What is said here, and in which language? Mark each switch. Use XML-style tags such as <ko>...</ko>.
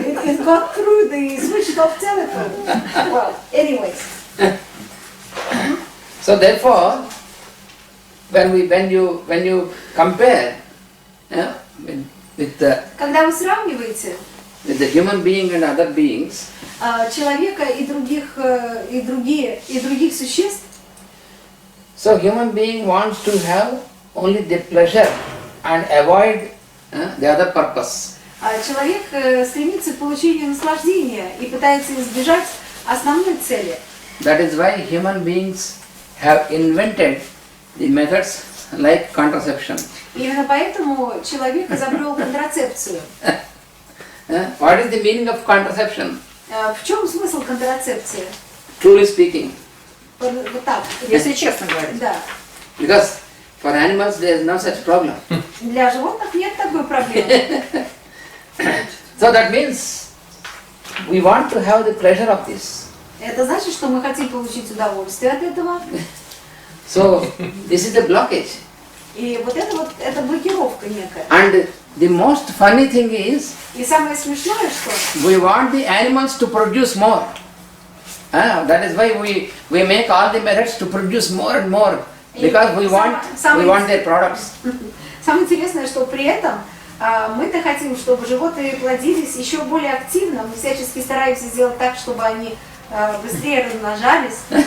<en>It got through the switched off telephone. Well, anyways. So therefore, when you compare with</en> <ru>Когда вы сравниваете</ru> <en>the human being and other beings,</en> <ru>человека и других существ,</ru> <en>so human being wants to have only the pleasure and avoid the other purpose.</en> <ru>человек стремится к получению наслаждения и пытается избежать основной цели.</ru> <en>That is why human beings have invented the methods like contraception.</en> <ru>Именно поэтому человек изобрел контрацепцию.</ru> <en>What is the meaning of contraception?</en> <ru>В чем смысл контрацепции?</ru> <en>Truly speaking.</en> <ru>Вот так. Если честно говорить. Да.</ru> <en>Because for animals there is no such problem.</en> <ru>Для животных нет такой проблемы.</ru> <en>So that means we want to have the pleasure of this.</en> <ru>Это значит, что мы хотим получить удовольствие от этого.</ru> <en>So this is the blockage.</en> <ru>И вот это блокировка некая.</ru> <en>And the most funny thing is,</en> <ru>И самое смешное, что</ru> <en>we want the animals to produce more. That is why we make all the methods to produce more and more, because we want their products.</en> <ru>самое интересное, что при этом мы-то хотим, чтобы животные плодились еще более активно. Мы всячески стараемся сделать так, чтобы они быстрее размножались.</ru>